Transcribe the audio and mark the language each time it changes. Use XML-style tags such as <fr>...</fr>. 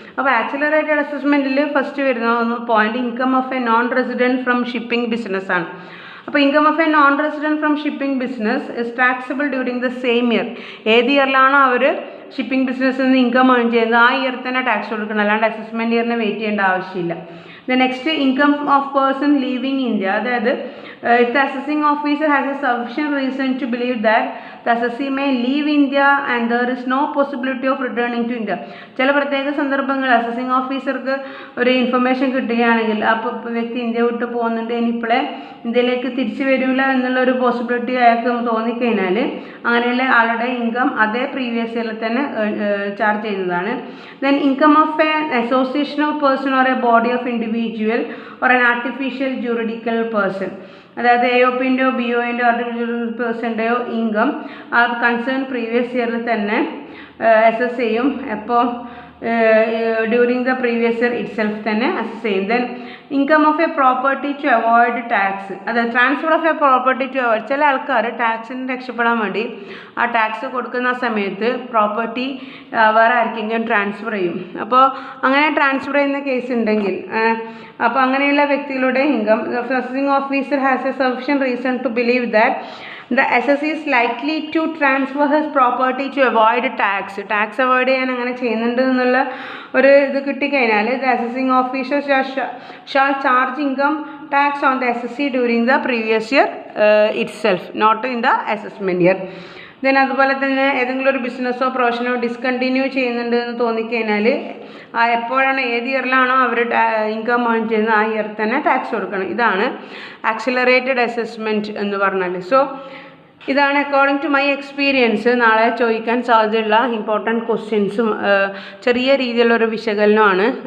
<ml>അപ്പോൾ accelerated അസസ്മെൻറ്റിൽ first വരുന്ന point</ml> <en>income of a non resident from shipping business</en> <ml>ആണ്.</ml> <en>അപ്പോൾ income of a non resident from shipping business is taxable during the same year.</en> <ml>ഏത് ഇയറിലാണോ അവർ shipping ബിസിനസ്സിൽ നിന്ന് income earn ചെയ്യുന്നത് ആ year തന്നെ ടാക്സ് കൊടുക്കണം, അല്ലാണ്ട് അസസ്മെൻറ്റ് ഇയറിന് വെയിറ്റ് ചെയ്യേണ്ട ആവശ്യമില്ല.</ml> <en>The next, income of person leaving India. അതായത് if the assessing officer has a sufficient reason to believe that the assessee may leave India and there is no possibility of returning to India.</en> <ml>ചില പ്രത്യേക സന്ദർഭങ്ങൾ assessing ഓഫീസർക്ക് ഒരു information കിട്ടുകയാണെങ്കിൽ അപ്പോൾ വ്യക്തി India വിട്ട് പോകുന്നുണ്ട്, ഇനിയിപ്പോഴേ ഇന്ത്യയിലേക്ക് തിരിച്ചു വരില്ല എന്നുള്ളൊരു പോസിബിലിറ്റി അയാൾക്ക് തോന്നിക്കഴിഞ്ഞാൽ അങ്ങനെയുള്ള ആളുടെ ഇൻകം അതേ പ്രീവിയസ് ഇയറിൽ തന്നെ ചാർജ് ചെയ്യുന്നതാണ്.</ml> <en>Then income of a association of person or a body of individual or an artificial juridical person.</en> <ml>അതായത് AOPൻ്റെയോ BOൻ്റെയോ ആർട്ടിഫിഷ്യൽ പേഴ്സൻ്റെയോ ഇൻകം ആ കൺസേൺ പ്രീവിയസ് ഇയറിൽ തന്നെ അസസ് ചെയ്യും. എപ്പോൾ</ml> <en>during the previous year itself</en> <ml>തന്നെ അസസ് ചെയ്യും.</ml> <en>Then income of a property to avoid tax.</en> <ml>അതായത്</ml> <en>Transfer of a property to avoid.</en> <ml>ചില ആൾക്കാർ ടാക്സിന് രക്ഷപ്പെടാൻ വേണ്ടി ആ ടാക്സ് കൊടുക്കുന്ന സമയത്ത് പ്രോപ്പർട്ടി വേറെ ആർക്കെങ്കിലും ട്രാൻസ്ഫർ ചെയ്യും. അപ്പോൾ അങ്ങനെ ട്രാൻസ്ഫർ ചെയ്യുന്ന കേസ് ഉണ്ടെങ്കിൽ അപ്പോൾ അങ്ങനെയുള്ള വ്യക്തികളുടെ income,</ml> <en>Assessing officer has a sufficient reason to believe that the assessee is likely to transfer his property to avoid tax.</en> <ml>Tax avoid ചെയ്യാൻ അങ്ങനെ ചെയ്യുന്നുണ്ട് എന്നുള്ള ഒരു ഇത് കിട്ടിക്കഴിഞ്ഞാൽ</ml> <en>the assessing officer shall charge income tax on the assessee during the previous year itself, not in the assessment year.</en> <ml>Then അതുപോലെ തന്നെ ഏതെങ്കിലും ഒരു ബിസിനസ്സോ പ്രൊഫഷനോ ഡിസ്കണ്ടിന്യൂ ചെയ്യുന്നുണ്ട് എന്ന് തോന്നിക്കഴിഞ്ഞാൽ എപ്പോഴാണ് ഏത് ഇയറിലാണോ അവർ ഇൻകം ഏൺ ചെയ്യുന്നത് ആ ഇയർ തന്നെ ടാക്സ് കൊടുക്കണം. ഇതാണ് ആക്സിലറേറ്റഡ് അസസ്മെൻറ്റ് എന്ന് പറഞ്ഞാൽ. സോ ഇതാണ്</ml> <en>according to my experience</en> <ml>നാളെ ചോദിക്കാൻ സാധ്യതയുള്ള ഇമ്പോർട്ടൻറ്റ് ക്വസ്റ്റ്യൻസും ചെറിയ രീതിയിലുള്ളൊരു വിശകലനമാണ്.</ml>